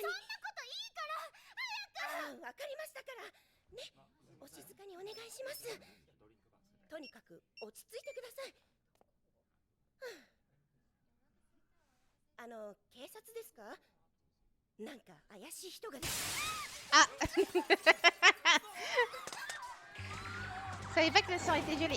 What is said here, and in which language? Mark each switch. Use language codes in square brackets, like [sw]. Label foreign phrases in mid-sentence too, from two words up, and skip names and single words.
[ja] そんなこといいから早く。ああ、わかりましたからね。お静かにお願いします。とにかく落ち着いてください。警察ですか？なんか怪しい人が。 Ah. [fr] Je savais pas que le sang était violet.